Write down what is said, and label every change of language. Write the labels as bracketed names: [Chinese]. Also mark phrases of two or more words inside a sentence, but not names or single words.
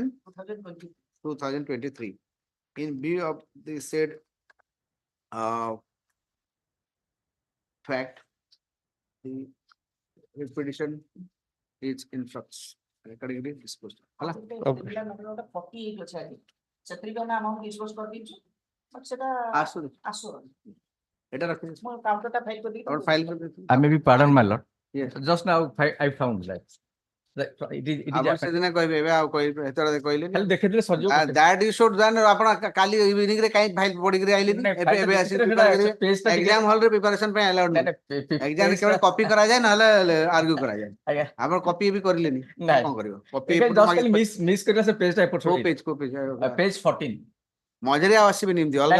[English] on 15/11/2023. In view of the said fact, the petition is in flux. Accordingly disposed. Hala? [Odia] 48 ଅଛି ଆଜି ସେଥିରେ ବି ଆମେ [English] amount disburse [Odia] କରିଦେଇଛୁ but ସେଟା ଆସୁ ଏଟା ରଖିଛି ମୁଁ କାଉଣ୍ଟରଟା ଫାଇଲ କରିଦେଇଛି [Hindi] और फाइल कर देते [English] I may be pardoned, my lord. Yes. Just now I found that It is [Odia] ଆପଣ ସେଦିନ କହିବେ ଏବେ ଆଉ କହିବେ ଏତେବେଳେ କହିଲେନି ଖାଲି ଦେଖିଥିଲେ ସଜୀବ ପଟେଲ। [English] that you should then [Odia] ଆପଣ କାଲି ଇଭିନିଂ ରେ କାଇଁ ଫାଇଲ ପଢିକିରି ଆଇଲେନି ନାଇଁ, ଏବେ file ଟା ଏବେ ଆସି ଦେଖିଥିଲେ prepare ସେଟା କରିବେ page ଟା ଟିକେ- [English] exam hall [Odia] ରେ ପ୍ରିପାରେସନ ପାଇଁ ଆଲାଉଡ ନାଇଁ, ନାହିଁ ନାଇଁ, ଏକ୍ସାମ page କେବଳ ଟା- କପି କରାଯାଏ ନହେଲେ ଆର୍ଗ୍ୟୁ କରାଯାଏ ଆଜ୍ଞା ଆପଣ କପି ବି କରିଲେନି ନାଇଁ। କଣ କରିବ କପି ଜଷ୍ଟ ଖାଲି ମିସ୍ କରିଲା ସେ ପେଜ ଟା ଏପଟ କୋଉ ସେପଟ ପେଜ ପେଜ 14 ମଝିରେ ଆଉ ଆସିବେନି ଏମିତି ଅଲଗା